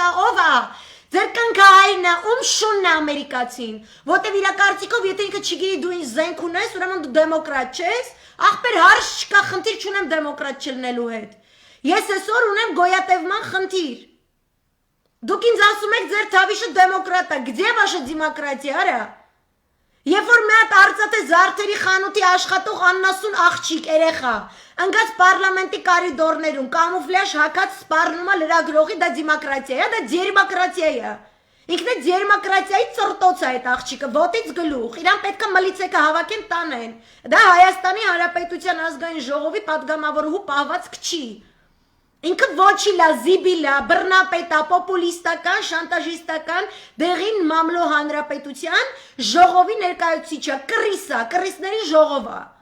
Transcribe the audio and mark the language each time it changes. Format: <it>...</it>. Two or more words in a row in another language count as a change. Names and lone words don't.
<hy>է, ով է Ձեր կնքահայրն է, ում շունն է ամերիկացին, որտև իր կարծիքով, եթե ինքը չգիտի դու ինչ զենք ունես, ուրեմն դու դեմոկրատ չես, ախպեր հարց չկա, խնդիր չունեմ դեմոկրատ չլինելու հետ։ Ես այսօր ունեմ գոյատևման խնդիր։ Դուք ինձ ասում եք ձեր թավիշը դեմոկրատ է,</hy> <ru>где ваша демократия,</ru> <hy>արա։ Երբ որ մի հատ արծաթե զարդերի խանութի աշխատող աննասուն աղջիկ երեխա ընկած պարլամենտի կարիդորներում կամուֆլյաժ հագած սպառնում է լրագրողի, դա դեմոկրատիա է, դա դերմոկրատիա է։ Ինքն է դերմոկրատիայի ծրտոց է այդ աղջիկը, ոտից գլուխ, իրան պետք է մլիցեկը հավաքեն տանեն։ Դա Հայաստանի Հանրապետության ազգային ժողովի պատգամավորուհու պահվածք չի։ Ինքը ոչիլա, զիբիլա, բռնապետա, պոպուլիստական, շանտաժիստական դեղին մամլո հանրապետության ժողովի ներկայացուցիչը, կռիսա, կռիսների ժողովա։</hy>